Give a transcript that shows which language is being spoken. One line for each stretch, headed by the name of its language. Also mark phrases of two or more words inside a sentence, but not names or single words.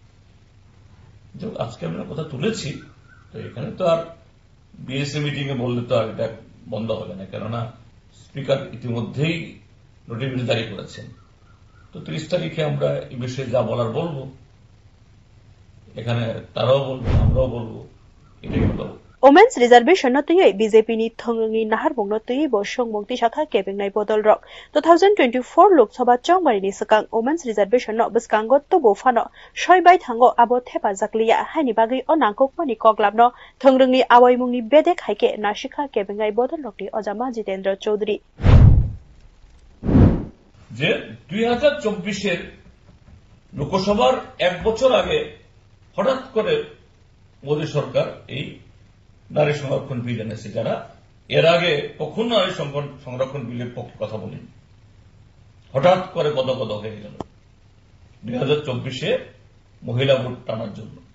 Bangla: আজকে আমরা কথা তুলেছি তো এখানে তো আর
English: BSA meeting
Bangla: এ বললে তো আর এটা বন্ধ হবে না কেননা স্পিকার ইতিমধ্যেই নোটিফিকেশন জারি করেছেন তো 30 তারিখে আমরা এই বিষয়ে যা বলার বলবো এখানে তারাও বলবো আমরাও বলবো এটাই হলো
English: Women's Reservation
Kok Borok: no tei BJP ni thongrungni naharbong no tei bo songmungti sakha kebengnai bodol rok 2024 Lok Sabha chongmari ni sakang
English: Women's Reservation
Kok Borok: no biskango to bo fano soibai thango abo thepa jakliya haini bagai o nangkokmani koklam no thongrungni awaimungni bedek haike nasikha kebengnai bodol rokni Ojama Jitendra Chaudhary
Bangla: যে 2024 এর লোকসভার এক বছর আগে হঠাৎ করে মোদী সরকার এই নারী সংরক্ষণ বিল এনেছে যারা এর আগে কখনো নারী সংরক্ষণ বিলের পক্ষে কথা বলেনি হঠাৎ করে গদগদ হয়ে গেল 2024 এ মহিলা ভোট টানার জন্য